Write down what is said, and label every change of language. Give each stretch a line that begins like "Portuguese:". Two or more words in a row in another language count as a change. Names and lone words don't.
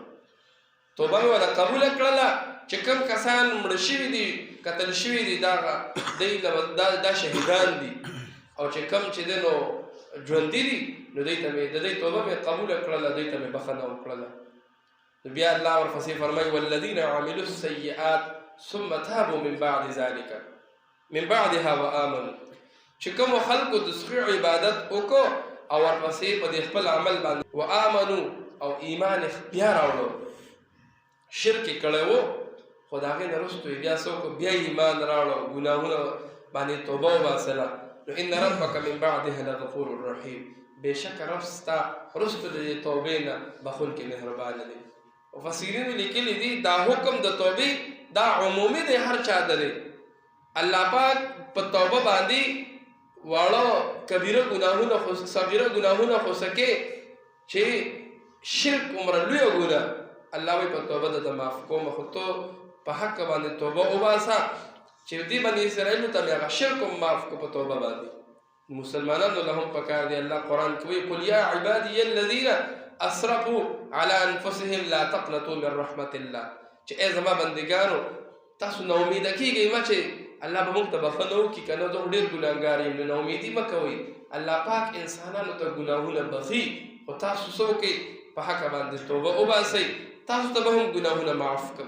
Pashto: توبه مې ورته قبوله کړله چې کوم کسان مړه شوي دي، قتل شوي دي، دا شهیدان دي، او چې کوم چې دی نو ژوندي دي، نو دوی ته مې د دوی توبه مې قبوله کړله، دوی ته مې بخښنه وکړله. نو بیا الله ورپسې فرمایي
Arabic: والذین عملوا السیئات ثم تابوا من بعد ذلک من بعدها وآمنوا،
Pashto: چې کومو خلکو د سخي عبادت وکړو او ورپسې په دې خپل عمل باندې وآمنو او ایمان بیا راوړو، شرک یې کړی و خو د هغې نه وروسته یې بیا څه وکړو، بیا ایمان راوړو، ګناهونه باندې توبه وباسله، نو
Arabic: ان ربک من بعدها لغفور رحیم،
Pashto: بېشکه رب ستا وروسته د دې توبې نه بخونکی مهربانه دی. مفسرینو لیکلي دي دا حکم د توبې دا عمومي دی، هر چا ته دی. الله پاک په توبه باندې واړه کبیره ګناهونه خو صغیره ګناهونه خو سکې چې شرک عمره لویه ګناه الله وایي په توبه درته معاف کوم، خو تو په حق باندې توبه وباسه چې دې بني اسرائیلو ته مې هغه شرک هم معاف کړو په توبه باندې. مسلمانانو له هم پکار دی الله قرآن کې وایي
Arabic: قل یا عبادي الذین اسرفوا على انفسهم لا تقنطوا من رحمت الله،
Pashto: چې ای زما بندګانو تاسو نا امیده کېږئ مه چې الله به موږ ته بښنه وکړي، که نه زه ډېر ګناهګار یم، نو نا امیدي مه کوئ. الله پاک انسانانو ته ګناهونه بخي، خو تاسو څه وکئ په حقه باندې توبه وباسئ، تاسو ته به هم ګناهونه معاف کړم.